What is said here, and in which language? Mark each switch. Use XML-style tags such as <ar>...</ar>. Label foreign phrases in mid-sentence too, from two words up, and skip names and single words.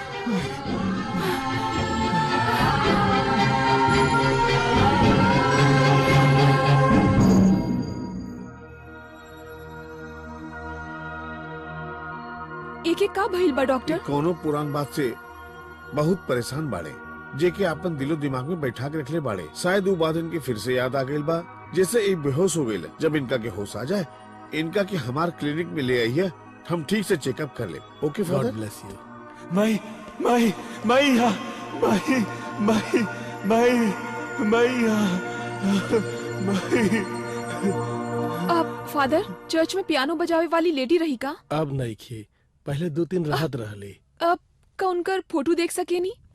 <bho>एक का भइल बा डॉक्टर। कोनो पुरान बात से बहुत परेशान बाड़े जेके अपन दिलो दिमाग में बैठा के रखले बाड़े। शायद वो बात इनके फिर से याद आ गई बा। जैसे एक बेहोश हो गई। जब इनका के होश आ जाए इनका की हमार क्लिनिक में ले आइए। हम ठीक से चेकअप कर ले।</bho> <en>okay Father. God bless you.</en> <bho>माई अब फादर चर्च में पियानो बजावे वाली लेडी रही का। अब नहीं खी। पहले 2-3 राहत रहली। अब का उनकर फोटो देख सके नी।</bho>